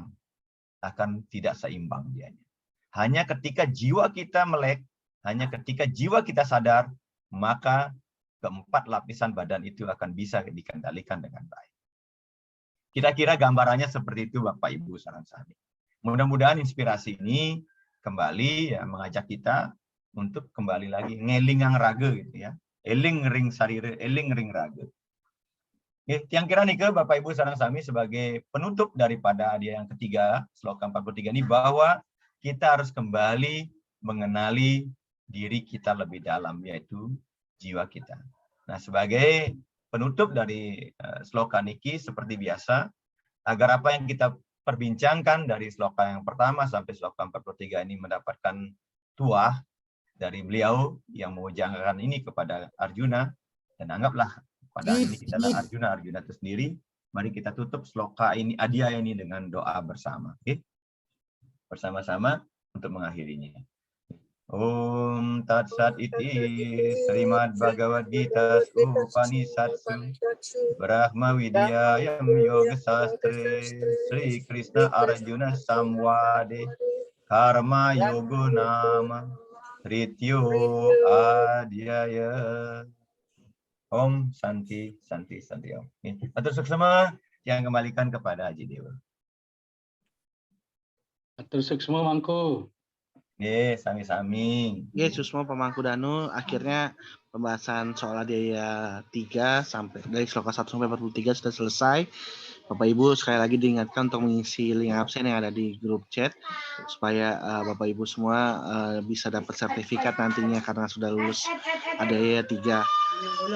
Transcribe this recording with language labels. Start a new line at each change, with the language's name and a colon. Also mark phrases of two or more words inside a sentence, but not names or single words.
Indonesian: Akan tidak seimbang dianya. Hanya ketika jiwa kita melek, hanya ketika jiwa kita sadar, maka keempat lapisan badan itu akan bisa dikendalikan dengan baik. Kira-kira gambarannya seperti itu Bapak Ibu Saransani. Mudah-mudahan inspirasi ini kembali ya mengajak kita untuk kembali lagi
Balinese: ngelingang raga
Indonesian: gitu ya.
Balinese: Eling ring sarire, eling ring raga.
Indonesian: Yang kira nih ke Bapak Ibu Saransani sebagai penutup daripada dia yang ketiga, sloka 43 ini bahwa kita harus kembali mengenali diri kita lebih dalam, yaitu jiwa kita. Nah, sebagai penutup dari sloka niki, seperti biasa, agar apa yang kita perbincangkan dari sloka yang pertama sampai sloka 43 ini mendapatkan tuah dari beliau yang mengujangakan ini kepada Arjuna, dan anggaplah pada ini kita adalah Arjuna itu sendiri. Mari kita tutup sloka ini, adhyaya ini dengan doa bersama. Okay? Bersama-sama untuk mengakhirinya.
Sanskrit: Om Tat Sat iti Srimad Bhagavad Gita Upanishadsu Brahma Vidyayam Yoga Sastre Sri Krishna Arjuna Samwade Karma Yogo Nama Trityo Adhyaya. Om Santi Santi Santi Om.
Balinese: Atur suksema
Indonesian: yang kembalikan kepada Haji Dewa.
Balinese: Atur suksma Mangku. Sami-sami. Susmo Pemangku Danu,
Indonesian: akhirnya pembahasan soal adhyaya 3 sampai dari sloka 1 sampai 43 sudah selesai. Bapak Ibu sekali lagi diingatkan untuk mengisi link absen yang ada di grup chat supaya Bapak Ibu semua bisa dapat sertifikat nantinya karena sudah lulus adhyaya 3.